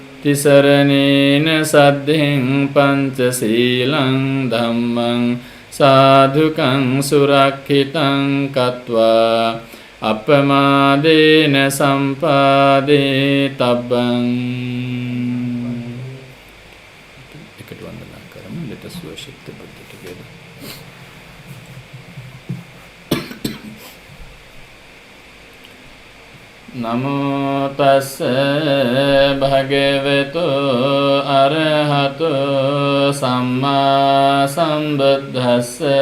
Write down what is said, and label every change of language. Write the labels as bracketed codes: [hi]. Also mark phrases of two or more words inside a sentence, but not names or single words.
[pi] තිසරණේන සද්ධෙන් පංචශීලං ධම්මං සාධුකං සුරක්ඛිතං කତ୍වා අපමාදේන සම්පාදේ තබ්බං. [si] එකට වන්දනා කරමු. [en] Let us worship the Buddha together. [pi] නමෝ තස්ස භගවතු අරහතු සම්මා සම්බුද්දස්ස.